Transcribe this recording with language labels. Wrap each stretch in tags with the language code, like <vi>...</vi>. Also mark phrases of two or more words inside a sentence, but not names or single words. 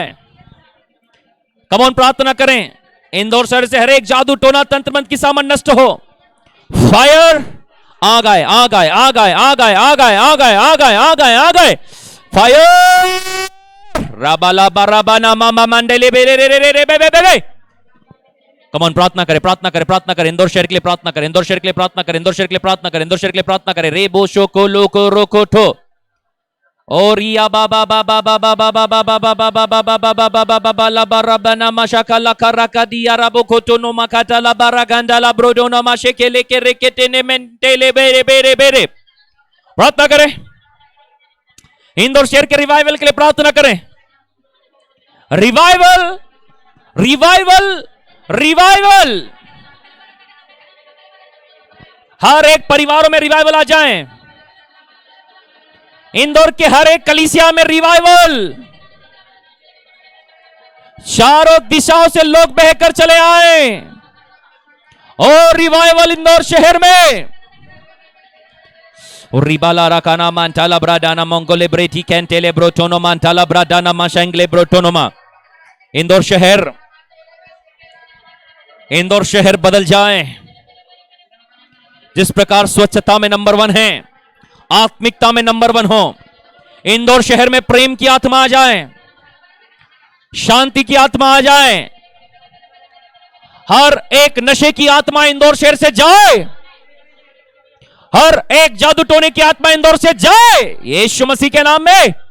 <en>come on,</en> <hi>प्रार्थना करें। इंदौर शहर से हर एक जादू टोना तंत्र मंत्र की सामान नष्ट हो। फायर आ गए आ गए आ गए आ गए आ गए आ गए आ गए आ गए आ गए फायर राबाला बाराबाना मामा मंडले बेरे रे रे रे रे बे बे बे। कमॉन प्रार्थना करें प्रार्थना करें प्रार्थना करें इंदौर शहर के लिए प्रार्थना करें इंदौर शहर के लिए प्रार्थना करें इंदौर शहर के लिए प्रार्थना करें इंदौर शहर के लिए प्रार्थना करें रे बोशो को लोको रोको ठो और या बाबा बाबा बाबा बाबा बाबा बाबा बाबा बाबा बाबा बाबा ला बाराबाना माशाका ला कराका दिया राबो कोटो नो माकाटा ला बारागंडा ला ब्रोडो नो माशे लेके रेकेटे ने मेंटेले बेरे बेरे बेरे। प्रार्थना करें इंदौर शहर के रिवाइवल के लिए प्रार्थना करें। रिवाइवल रिवाइवल रिवाइवल हर एक परिवारों में रिवाइवल आ जाए। इंदौर के हर एक कलीसिया में रिवाइवल। चारों दिशाओं से लोग बहकर चले आए और रिवाइवल इंदौर शहर में। रिबाला राकाना मांटाला ब्राडाना मंगोले ब्रेटी कैंटेले ब्रोटोनो मांटाला ब्राडाना माशंगले ब्रोटोनोमा। इंदौर शहर बदल जाए। जिस प्रकार स्वच्छता में नंबर 1 है, आत्मिकता में नंबर 1 हो। इंदौर शहर में प्रेम की आत्मा आ जाए, शांति की आत्मा आ जाए, हर एक नशे की आत्मा इंदौर शहर से जाए, हर एक जादू टोने की आत्मा इंदौर से जाए यीशु मसीह के नाम में।</hi>